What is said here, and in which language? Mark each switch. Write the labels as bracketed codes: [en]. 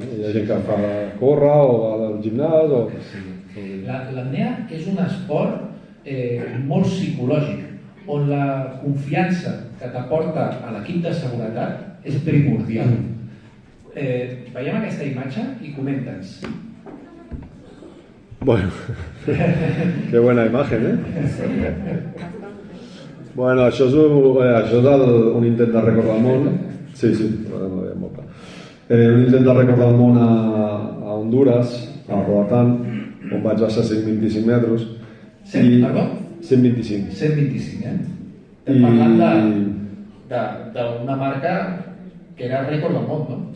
[ca] Hi ha gent que fa córrer o va al gimnàs. L'apnea és un esport molt psicològic, on la confiança que t'aporta a l'equip de seguretat és primordial. Veiem aquesta imatge i comenta'ns. [es] Bueno, qué buena imagen, ¿eh? [ca] Bueno, això és un intent de rècord del món. Sí, no veiem molt clar. Un intent de rècord del món a Honduras, a Roatán, on vaig baixar 125 metres. 100, perdó? 125. 125, Estem parlant d'una marca que era rècord del món, no?